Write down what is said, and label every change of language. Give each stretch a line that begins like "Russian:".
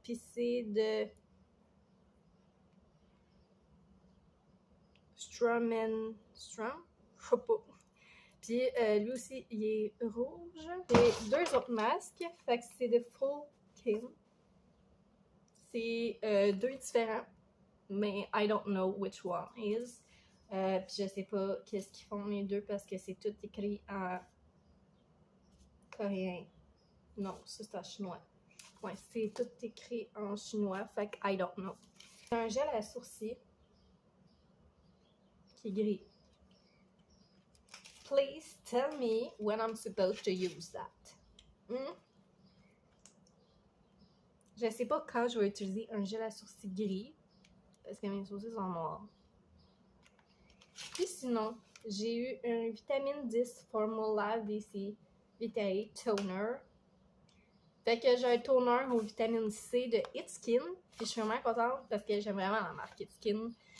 French: Puis c'est de Strum. Je sais pas. Puis lui aussi, il est rouge. J'ai 2 autres masques. Fait que c'est de Full Kim. C'est 2 différents. Mais
English: I don't know which one is.
French: Puis je sais pas qu'est-ce qu'ils font les deux parce que c'est tout écrit en coréen. Non, ça c'est en chinois. Ouais, c'est tout écrit en chinois. Fait que
English: I don't know.
French: J'ai un gel à sourcils qui est gris.
English: Please tell me when I'm supposed to use that.
French: Je sais pas quand je vais utiliser un gel à sourcils gris. Parce que mes sourcils sont noirs. Puis sinon, j'ai eu un vitamine 10 Formula VC Vitae Toner. Fait que j'ai un toner au vitamine C de It Skin. Puis je suis vraiment contente parce que j'aime vraiment la marque It Skin.